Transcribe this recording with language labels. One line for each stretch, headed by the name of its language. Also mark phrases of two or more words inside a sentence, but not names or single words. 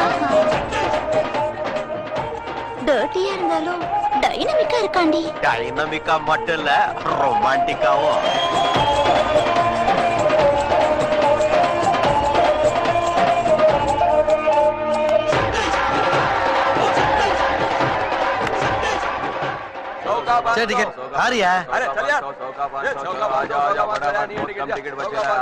Tamil: டர்ட்டியா இருந்தாலும் டைனமிக்கா இருக்காண்டி. டைனமிக்கா மட்டும் இல்ல, ரொமான்டிக்காவும்.
Hindi: चल टिकट आ रही है। अरे चल यार, टिकट बचे